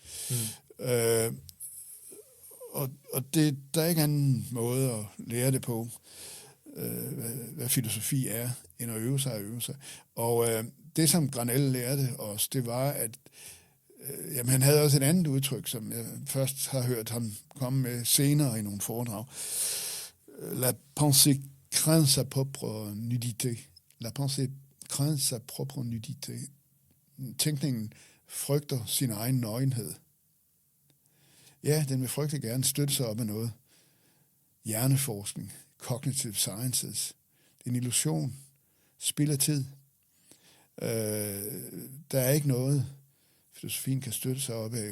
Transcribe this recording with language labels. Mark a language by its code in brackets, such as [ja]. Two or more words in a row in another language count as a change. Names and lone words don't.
[da] Og der er ikke anden måde at lære det på, hvad filosofi er, end at øve sig og øve sig. Og det, som Granel lærte os, det var, at han havde også et andet udtryk, som jeg først har hørt ham komme med senere i nogle foredrag. [fr] La pensée craint sa propre nudité. La pensée craint sa propre nudité. [da] Tænkningen frygter sin egen nøgenhed. Ja, den vil frygtelig gerne støtte sig op af noget. [en] Hjerneforskning, cognitive sciences. [da] Det er en illusion. Spild af tid. Der er ikke noget, filosofien kan støtte sig op af.